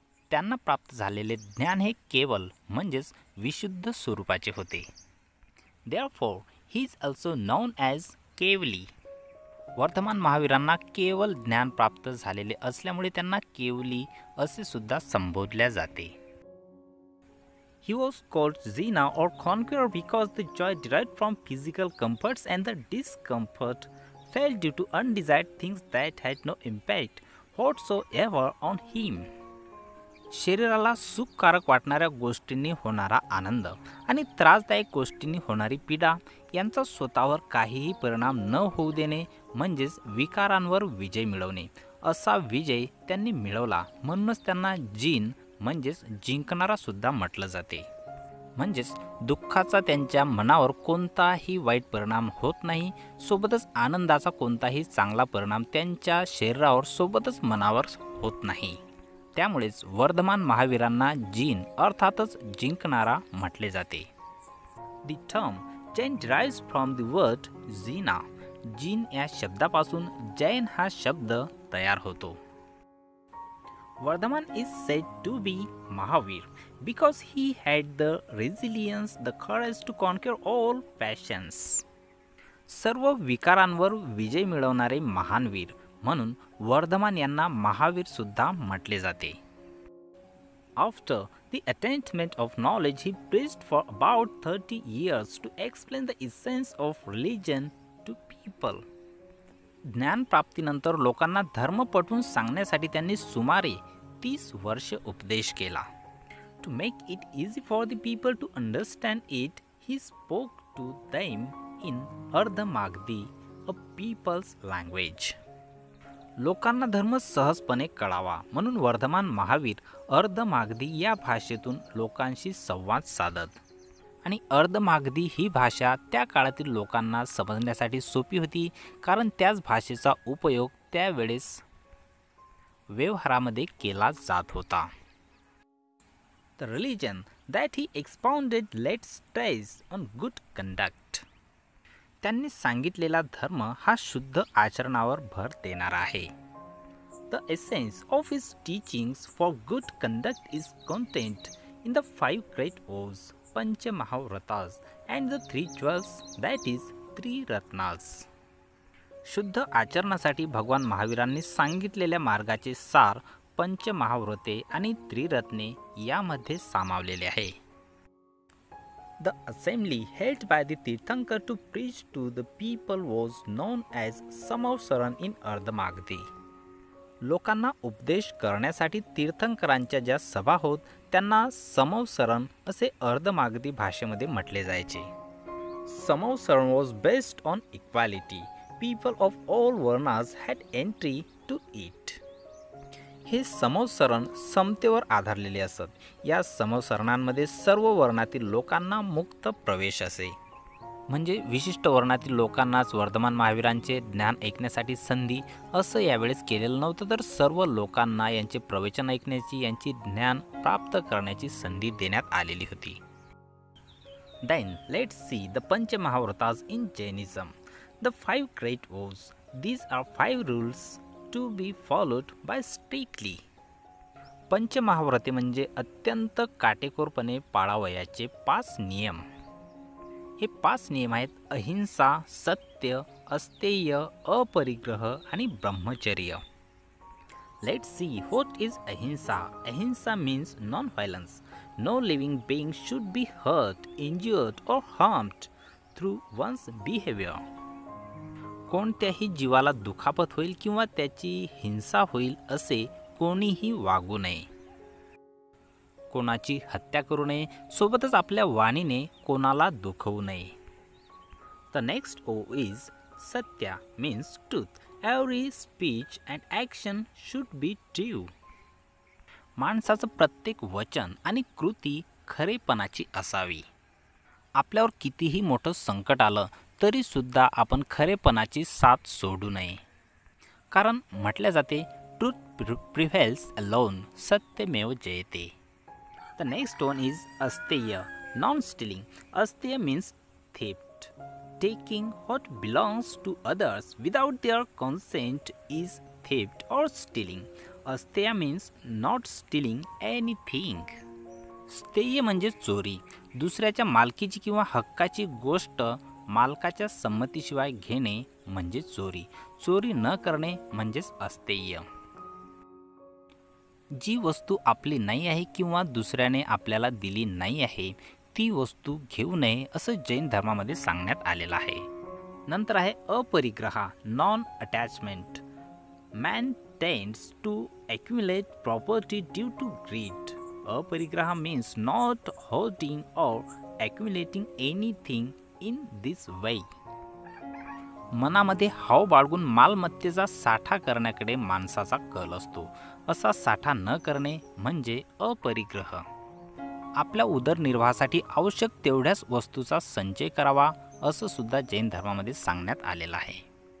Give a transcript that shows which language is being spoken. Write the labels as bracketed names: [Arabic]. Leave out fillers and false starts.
[Marathi] त्यांना प्राप्त झालेले ज्ञान हे केवल म्हणजेच विशुद्ध स्वरूपाचे होते. [English] Therefore he is also known as Kevali. [Marathi] वर्धमान महावीरांना केवल ज्ञान प्राप्त झालेले असल्यामुळे त्यांना केवली असे सुद्धा संबोधल्या जाते. [English] He was called Zina or conqueror because the joy derived from physical comforts and the discomfort fell due to undesired things that had no impact whatsoever on him. [Marathi] शरीराला सुखकारक वाटणाऱ्या गोष्टींनी होणारा आनंद आणि त्रासदायक गोष्टींनी होणारी पीडा यांचा स्वतःवर काहीही परिणाम न होऊ देणे म्हणजेच विकारांवर विजय मिळवणे. असा विजय त्यांनी मिळवला म्हणूनच त्यांना जिन म्हणजेच जिंकणारा सुद्धा म्हटलं जाते. म्हणजेच दुःखाचा त्यांच्या मनावर कोणताही वाईट परिणाम होत नाही, सोबतच आनंदाचा कोणताही चांगला परिणाम त्यांच्या शरीरावर सोबतच मनावर होत नाही. त्यामुळेच वर्धमान महावीरांना जीन अर्थातच जिंकणारा म्हटले जाते. [English] The term Jain derives from the word Jina. [Marathi] Gene या शब्दापासून जैन हा शब्द तयार होतो. [English] Vardhaman is said to be Mahavir because he had the resilience, the courage to conquer all passions. [Marathi] सर्व विकारांवर विजय मिळवणारे महान वीर म्हणून वर्धमान यांना महावीर सुद्धा म्हटले जाते. [English] After the attainment of knowledge, he preached for about 30 years to explain the essence of religion to people. [Marathi] ज्ञानप्राप्तीनंतर लोकांना धर्म पटवून सांगण्यासाठी त्यांनी सुमारे 30 वर्ष उपदेश केला. [English] To make it easy for the people to understand it, he spoke to them in Ardhamagdi, a people's language. [Marathi] लोकांना धर्म सहजपणे कळावा म्हणून वर्धमान महावीर अर्धमागधी या भाषेतून लोकांशी संवाद साधत. आणि अर्धमागधी ही भाषा त्या काळातील लोकांना समजण्यासाठी सोपी होती, कारण त्याच भाषेचा उपयोग त्यावेळेस व्यवहारामध्ये केला जात होता. [English] The religion that he expounded laid stress on good conduct. [Marathi] त्यांनी सांगितलेला धर्म हा शुद्ध आचरणावर भर देणारा आहे. [English] The essence of his teachings for good conduct is contained in the 5 great vows, Panchamahavratas, and the 3 jewels, that is 3 Ratnas. [Marathi] शुद्ध आचरणासाठी भगवान महावीरांनी सांगितलेल्या मार्गाचे सार पंचमहाव्रते आणि त्रिरत्ने यामध्ये सामावलेले आहे. [English] The assembly held by the Tirthankar to preach to the people was known as Samavsaran in Ardhamagdi. [Marathi] लोकांना उपदेश करण्यासाठी तीर्थंकरांच्या ज्या सभा होत त्यांना समवसरण असे अर्धमागधी भाषेमध्ये म्हटले जायचे. [English] Samavasarana was based on equality. People of all varnas had entry to it. [Marathi] हे समवसरण समतेवर आधारलेले असत. या समवसरणांमध्ये सर्व वर्णातील लोकांना मुक्त प्रवेश असे. म्हणजे विशिष्ट वर्णातील लोकांनाच वर्धमान महावीरांचे ज्ञान ऐकण्यासाठी संधी असं यावेळेस केलेलं नव्हतं, तर सर्व लोकांना यांचे प्रवचन ऐकण्याची, यांची ज्ञान प्राप्त करण्याची संधी देण्यात आलेली होती. [English] Then let's see the Panchamahavratas in Jainism. The 5 great vows. These are 5 rules to be followed by strictly. [Marathi] पंचमहाव्रते म्हणजे अत्यंत काटेकोरपणे पाळावयाचे 5 नियम. हे 5 नियम आहेत अहिंसा, सत्य, अस्तेय, अपरिग्रह आणि ब्रह्मचर्य. [English] Let's see what is ahimsa. Ahimsa means non-violence. No living being should be hurt, injured or harmed through one's behavior. [Marathi] कोणत्याही जीवाला दुखापत होईल किंवा त्याची हिंसा होईल असे कोणीही वागू नये. कोणाची हत्या करू नये, सोबतच आपल्या वाणीने कोणाला दुखवू नये. [English] The next O is Satya, means truth. Every speech and action should be true. [Marathi] माणसाचं प्रत्येक वचन आणि कृती खरेपणाची असावी. आपल्यावर कितीही मोठं संकट आलं तरी सुद्धा आपण खरेपणाची साथ सोडू नये. कारण म्हटले जाते [English] truth prevails alone, [Marathi] Satyamev Jayate. [English] The next one is Asteya, non-stealing. Asteya means theft. Taking what belongs to others without their consent is theft or stealing. Asteya means not stealing anything. [Marathi] स्थेय म्हणजे चोरी. दुसऱ्याच्या मालकीची किंवा हक्काची गोष्ट मालकाच्या संमतीशिवाय घेणे म्हणजे चोरी. चोरी न करणे म्हणजेच अस्थेय. जी वस्तू आपली नाही आहे किंवा दुसऱ्याने आपल्याला दिली नाही आहे ती वस्तू घेऊ नये असं जैन धर्मामध्ये सांगण्यात आलेलं आहे. नंतर आहे अपरिग्रह, [English] Non attachment. Man tends to accumulate property due to greed. Aparigraha means not hoarding or accumulating anything in this way. [Marathi] मनामध्ये हाव बाळगून मालमत्तेचा साठा करण्याकडे माणसाचा कल असतो. असा साठा न करणे म्हणजे अपरिग्रह. आपल्या उदरनिर्वाहासाठी आवश्यक तेवढ्याच वस्तूचा संचय करावा असं सुद्धा जैन धर्मामध्ये सांगण्यात आलेलं आहे.